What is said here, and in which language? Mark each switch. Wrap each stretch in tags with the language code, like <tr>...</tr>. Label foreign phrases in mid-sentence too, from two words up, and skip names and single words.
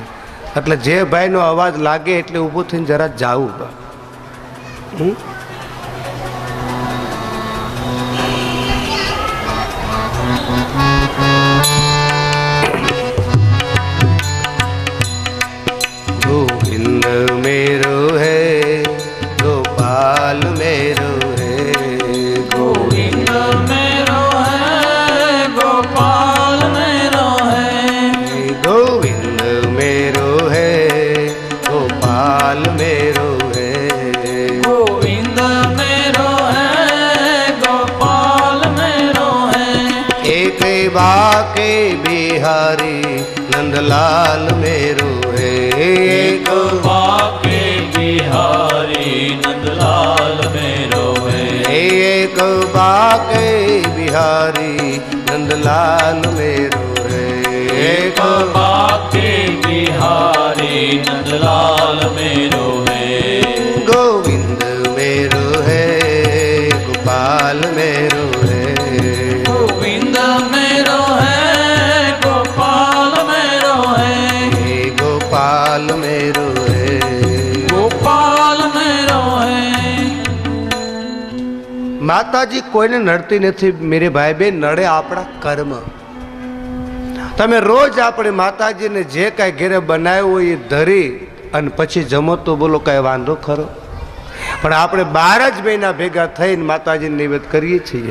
<gu>એટલે જે ભાઈનો અવાજ લાગે એટલે ઊભું થઈને જરા જાવું બા.</gu> <hi>गोविंद मेरो है, गोपाल मेरो है, गोविंद मेरो है, गोपाल मेरो है, गोविंद मेरो है, गोपाल मेरो है, गोविंद मेरो है, गोपाल मेरो है, एक बाके बिहारी नंदलाल मेरो है, एक बाके बिहारी नंदलाल मेरो है, एक बाके बिहारी नंदलाल मेरो है, एक बाके बिहारी नंदलाल मेरो है, गोविंद मेरो है, गोपाल मेरो है, गोविंद मेरो है, गोपाल मेरो है, गोपाल मेरो है, गोपाल मेरो है.</hi> <gu>માતાજી કોઈને નડતી નથી</gu> <hi>मेरे भाई</hi> <gu>બેન, નડે આપણા કર્મ. તમે રોજ આપણે માતાજીને જે કાંઈ ઘેરે બનાવ્યું હોય એ ધરી અને પછી જમો તો બોલો કાંઈ વાંધો ખરો? પણ આપણે 12 જ મહિના ભેગા થઈને માતાજીને નિવેદ કરીએ છીએ.</gu>